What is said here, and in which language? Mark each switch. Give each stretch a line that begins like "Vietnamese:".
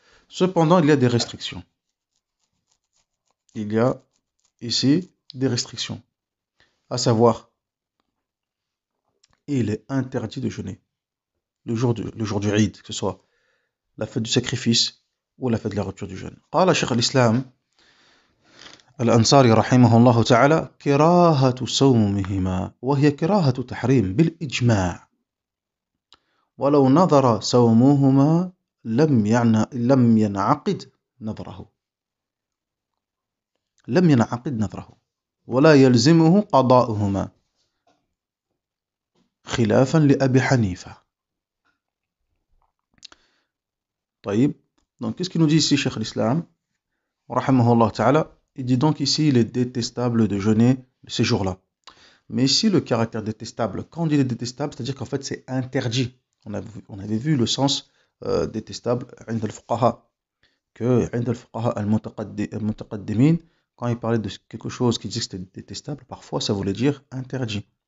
French: Cependant, il y a des restrictions. Il y a ici des restrictions. À savoir, il est interdit de jeûner le jour du Eid, que ce soit la fête du sacrifice ou la fête de la rupture du jeûne.
Arabic: قال شيخ الإسلام الأنصاري رحمه الله تعالى كراهة صومهما وهي كراهة تحريم بالإجماع ولو نظر صومهما لم ينعقد نظره ولا يلزمه قضاؤهما خلافا لأبي حنيفة. طيب,
French: donc qu'est-ce qu'il nous dit ici Cheikh l'Islam rahimahullah ta'ala? Il dit donc ici il est détestable de jeûner ces jours-là. Mais ici le caractère détestable, quand on dit détestable, c'est-à-dire qu'en fait c'est interdit. On avait vu le sens détestable
Arabic: عند الفقهاء,
French: que
Arabic: عند الفقهاء المتقدمين,
French: quand il parlait de quelque chose qui disait que c'était détestable, parfois ça voulait dire interdit.